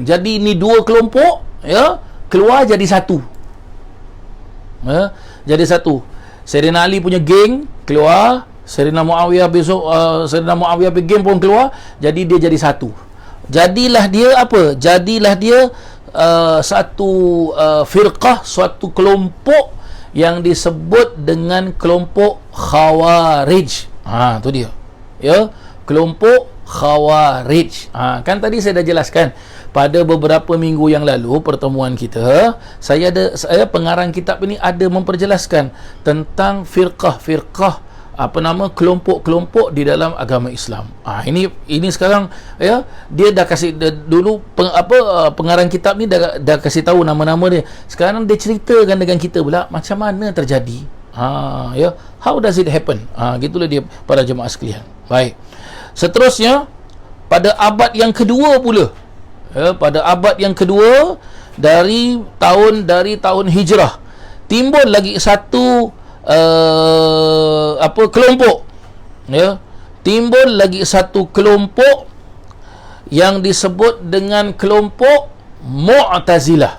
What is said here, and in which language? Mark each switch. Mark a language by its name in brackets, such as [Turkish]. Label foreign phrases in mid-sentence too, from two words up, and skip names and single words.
[Malay] Jadi ni dua kelompok, ya, keluar jadi satu. Ya, jadi satu. Sayyidina Ali punya geng keluar, Sayyidina Muawiyah bin geng pun keluar, jadi dia jadi satu. Jadilah dia apa? Jadilah dia satu firqah, suatu kelompok yang disebut dengan kelompok Khawarij. Tu dia. Ya, kelompok Khawarij. Kan tadi saya dah jelaskan pada beberapa minggu yang lalu pertemuan kita, saya pengarang kitab ini ada memperjelaskan tentang firqah-firqah, kelompok-kelompok di dalam agama Islam. Ini sekarang, ya, dia dah kasih dulu pengarang kitab ni dah kasih tahu nama-nama dia. Sekarang dia ceritakan dengan kita pula macam mana terjadi. Ya, [English] how does it happen? [Malay] Gitulah dia para jemaah sekalian. Baik. Seterusnya pada abad yang kedua pula, ya, pada abad yang kedua dari tahun hijrah, timbul lagi satu kelompok, ya, timbul lagi satu kelompok yang disebut dengan kelompok Mu'tazilah.